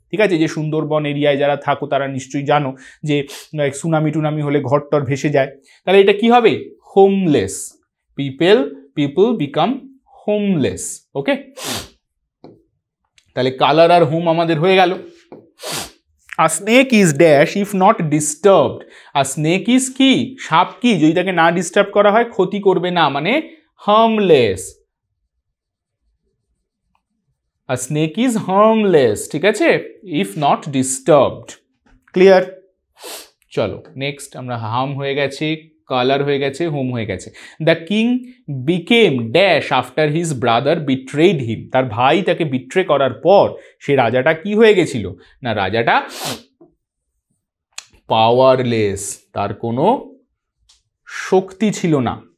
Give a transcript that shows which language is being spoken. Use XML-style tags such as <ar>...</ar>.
<bn>ঠিক আছে, যে সুন্দরবন এরিয়ায় যারা থাকো তারা নিশ্চয়ই জানো যে সুনামি টুনামি হলে ঘরটর ভেসে যায়। তাহলে এটা কি হবে? হোমলেস।</bn> <en>People become homeless.</en> <bn>ওকে, তাহলে কালার আর হোম আমাদের হয়ে গেল।</bn> <en>A snake is dash if not disturbed. A snake is</en> <bn>কি? সাপ কি? যদি তাকে না ডিস্টার্ব করা হয় ক্ষতি করবে না, মানে harmless.</bn> <en>A snake is harmless, ঠিক আছে, if not disturbed. Clear?</en> <bn>চলো নেক্সট, আমরা হাম হয়ে গেছে, কালার হয়ে গেছে, হোম হয়ে গেছে।</bn> <en>the king became dash after his brother betrayed him,</en> <bn>তার ভাই তাকে বিট্রে করার পর সে রাজাটা কি হয়ে গেছিল না, রাজাটা পাওয়ারলেস, তার কোনো শক্তি ছিল না।</bn>